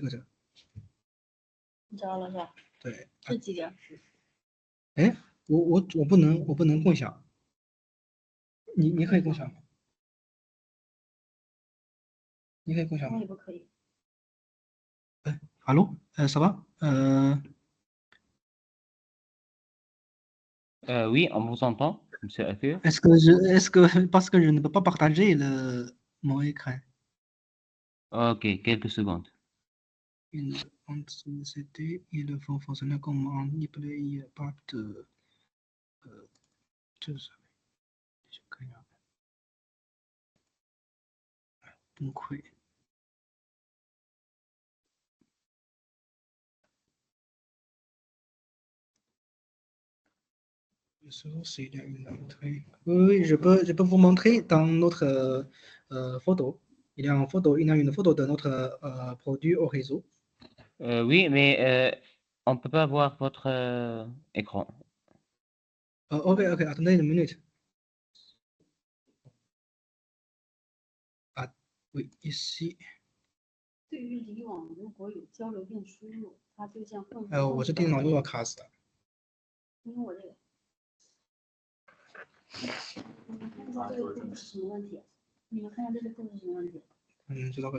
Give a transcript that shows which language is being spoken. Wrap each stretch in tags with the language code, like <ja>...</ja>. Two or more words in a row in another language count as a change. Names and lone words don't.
<zh>你找到了是吧？对。这几个。哎，我不能共享。你可以共享吗？你可以共享吗？我也不可以。</zh> <fr>哎 ，Allô, ça va? Oui, on vous entend, monsieur Alpi. Est-ce que parce que je ne peux pas partager mon écran. Ok, quelques secondes. entre CD, ils vont fonctionner comme un replay, pas de</fr> <zh>这是就看一下，崩溃。</zh> <fr>Le source, il y a une entrée. Oui, je peux vous montrer dans notre photo. Il y a une photo, il y a une photo de notre produit au réseau. Oui, mais on ne peut pas voir votre écran. Ok, attendez une minute. Ah, oui, ici.</fr> <zh>对于以往如果有交流电输入，它就像混合。我这电脑又要卡死了。因为我这个，你们看一下这个度是什么问题？你们看一下这个度是什么问题？知道个。</zh>